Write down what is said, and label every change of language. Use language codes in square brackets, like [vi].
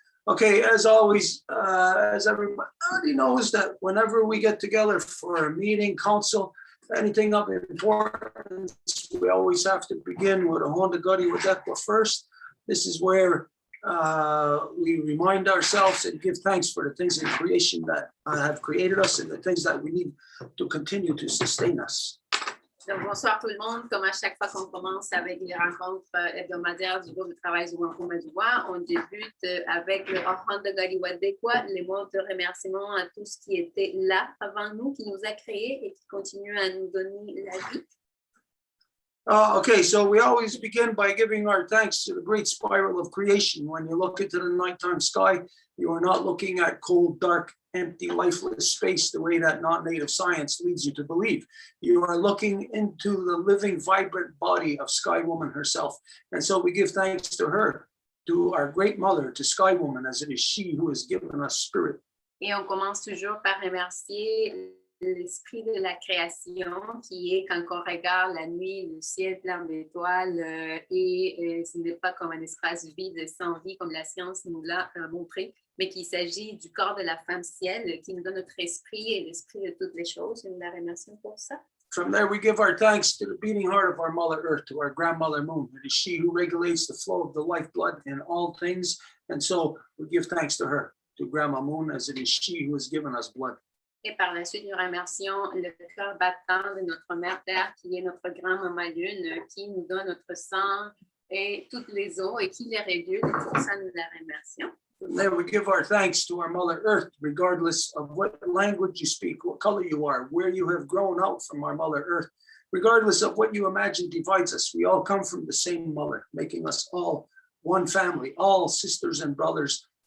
[en] Okay, as always, as everybody knows that whenever we get together for a meeting, council, anything of importance, we always have to begin with a Honda Guddy with Equa first. This is where we remind ourselves and give thanks for the things in creation that have created us and the things that we need to continue to sustain us. [fr] Donc, bonsoir tout le monde. Comme à chaque fois qu'on commence avec les rencontres hebdomadaires du groupe de travail du Wampum on débute avec le offrande de Galiwadekwa, les mots de remerciement à tous qui étaient là avant nous, qui nous a créés et qui continuent à nous donner la vie. [en] Okay, so we always begin by giving our thanks to the great spiral of creation. When you look into the nighttime sky, you are not looking at cold, dark, empty, lifeless space the way that non-native science leads you to believe. You are looking into the living, vibrant body of Sky Woman herself. And so we give thanks to her, to our great mother, to Sky Woman, as it is she who has given us spirit. [fr] Et on commence toujours par remercier l'esprit de la création qui est quand on regarde la nuit, le ciel plein d'étoiles et ce n'est pas comme un espace vide sans vie comme la science nous l'a montré, mais qu'il s'agit du corps de la femme ciel qui nous donne notre esprit et l'esprit de toutes les choses. Et nous la remercions pour ça. [en] From there, we give our thanks to the beating heart of our Mother Earth, to our grandmother Moon. It is she who regulates the flow of the lifeblood in all things. And so we give thanks to her, to Grandma Moon, as it is she who has given us blood. [fr] Et par la suite, nous remercions le cœur battant de notre Mère Terre, qui est notre grand-maman Lune, qui nous donne notre sang et toutes les eaux et qui les régule. Et pour ça, nous la remercions. [en] From there, we give our thanks to our Mother Earth, regardless of what language you speak, what color you are, where you have grown out from our Mother Earth. Regardless of what you imagine divides us, we all come from the same mother, making us all one family, all sisters and brothers.